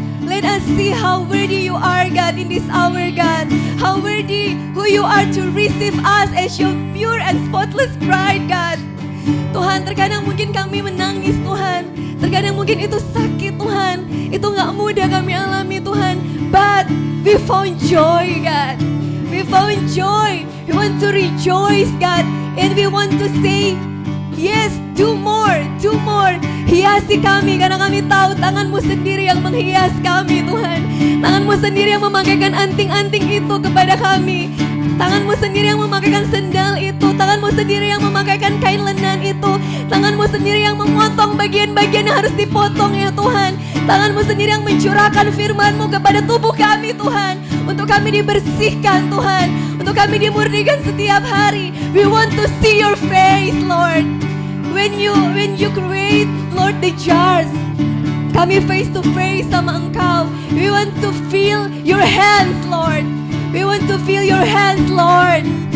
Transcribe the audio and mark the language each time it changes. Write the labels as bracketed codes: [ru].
[en] Let us see how worthy you are God in this hour God. How worthy who you are to receive us as your pure and spotless bride God. [id] Tuhan, terkadang mungkin kami menangis Tuhan, terkadang mungkin itu sakit Tuhan, itu gak mudah kami alami Tuhan. [en] But we found joy God, we found joy. We want to rejoice God, and we want to say yes, do more, do more. [id] Hiasi kami karena kami tahu tangan-Mu sendiri yang menghias kami Tuhan. Tangan-Mu sendiri yang memakaikan anting-anting itu kepada kami. Tangan-Mu sendiri yang memakaikan sendal itu. Tangan-Mu sendiri yang memakaikan kain lenan itu. Tangan-Mu sendiri yang memotong bagian-bagian yang harus dipotong ya Tuhan. Tangan-Mu sendiri yang mencurahkan firman-Mu kepada tubuh kami Tuhan. Untuk kami dibersihkan Tuhan. Untuk kami dimurnikan setiap hari. [en] We want to see your face Lord. When you create Lord the jars, [id] kami [en] face to face [id] sama Engkau. [en] We want to feel your hands Lord. We want to feel your hands Lord.